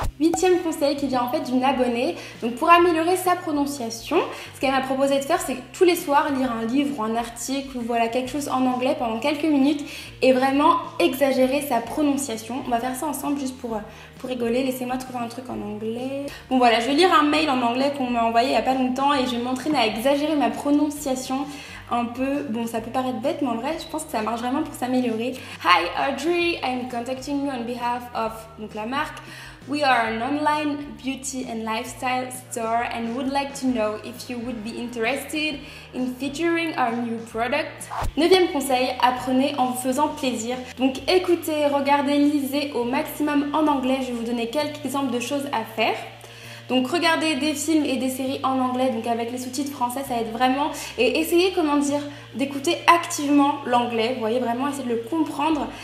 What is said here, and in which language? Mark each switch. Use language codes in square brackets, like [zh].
[fr] Huitième conseil qui vient en fait d'une abonnée, donc pour améliorer sa prononciation, ce qu'elle m'a proposé de faire, c'est tous les soirs lire un livre ou un article ou voilà quelque chose en anglais pendant quelques minutes et vraiment exagérer sa prononciation. On va faire ça ensemble juste pour rigoler. Laissez-moi trouver un truc en anglais. Bon voilà, je vais lire un mail en anglais qu'on m'a envoyé il n'y a pas longtemps et je vais m'entraîner à exagérer ma prononciation un peu. Bon, ça peut paraître bête, mais en vrai, je pense que ça marche vraiment pour s'améliorer. [en] Hi Audrey, I'm contacting you on behalf of, [fr] donc la marque. [en] We are an online beauty and lifestyle store and would like to know if you would be interested in featuring our new product. [fr] Neuvième conseil, apprenez en vous faisant plaisir. Donc écoutez, regardez, lisez au maximum en anglais. Je vais vous donner quelques exemples de choses à faire. Donc regardez des films et des séries en anglais, donc avec les sous-titres français, ça aide vraiment. Et essayez, comment dire, d'écouter activement l'anglais, vous voyez, vraiment essayer de le comprendre.